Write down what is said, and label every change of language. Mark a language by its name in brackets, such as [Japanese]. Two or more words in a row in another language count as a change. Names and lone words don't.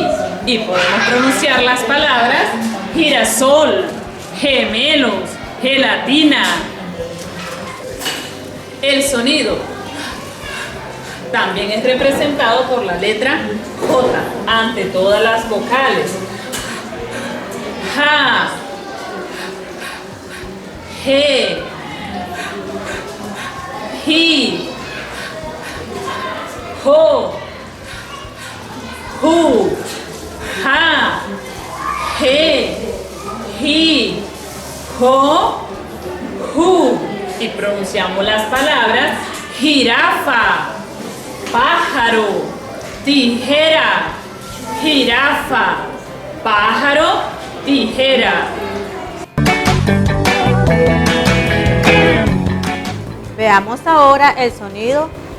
[Spanish] Y podemos pronunciar las palabras girasol, gemelos, gelatina. El sonido también es representado por la letra J ante todas las vocales. Ja, G, Ji, Jo, Ju, Ja, Ge, Ji, Jo, Ju. Y pronunciamos las palabras jirafa, pájaro, tijera, jirafa, pájaro, tijera. Veamos ahora el sonido.